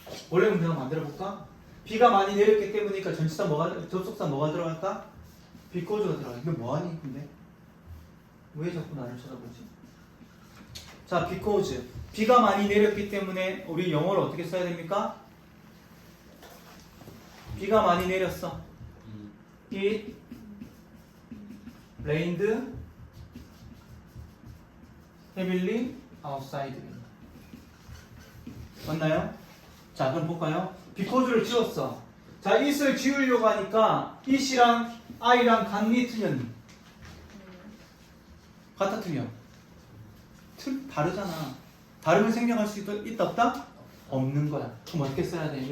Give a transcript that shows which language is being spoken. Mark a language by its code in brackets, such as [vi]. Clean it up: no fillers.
[ko] 원래 문제 한번 만들어볼까? 비가 많이 내렸기 때문이니까 전치사 접속사 뭐가 들어갈까? 비코즈가 들어가. 이거 뭐하니 근데? 왜 자꾸 나를 쳐다보지? 자, because 비가 많이 내렸기 때문에 우리 영어를 어떻게 써야 됩니까? 비가 많이 내렸어. [en] It rained heavily outside. [ko] 맞나요? 자, 그럼 볼까요? because를 지웠어. 자, it을 지우려고 하니까 it이랑 I랑 같니 틀렸니? 같아 틀려? 다르잖아. 다르면 생략할 수 있다 없다? 없는 거야. 그럼 어떻게 써야 돼?